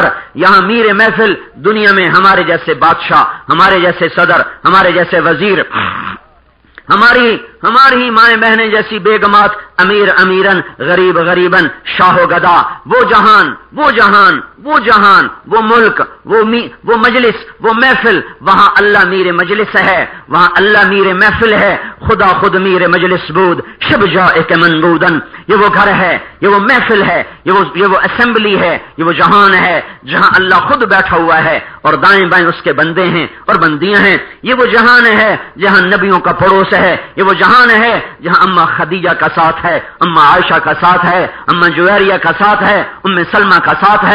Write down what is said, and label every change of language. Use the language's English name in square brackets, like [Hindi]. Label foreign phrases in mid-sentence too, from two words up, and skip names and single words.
[Urdu] یہاں میر محفل دنیا میں ہمارے جیسے بادشاہ، ہمارے جیسے صدر، ہمارے جیسے وزیر، ہماری ہماری ہی مائیں بہنیں جیسی بیگمات، امیر امیرن، غریب غریبن، شاہ و گدا، وہ جہان وہ جہان وہ جہان، وہ ملک، وہ مجلس، وہ محفل، وہاں اللہ میر مجلس ہے، وہاں اللہ میر محفل ہے، [Persian] خدا خود میر مجلس بود شب جائک منبودن۔ [Urdu] یہ وہ گھر ہے، یہ وہ محفل ہے، یہ وہ اسمبلی ہے، یہ وہ جہان ہے جہاں اللہ خود بیٹھا ہوا ہے اور دائیں بائیں اس کے بندے ہیں اور بندیاں ہیں۔ یہ وہ جہان ہے جہاں نبیوں کا پڑوس ہے، یہ وہ جہان ہے جہاں اما خدیجہ کا ساتھ ہے، اما عائشہ کا ساتھ ہے، اما جویریہ کا ساتھ ہے، ام سلمہ کا ساتھ ہے۔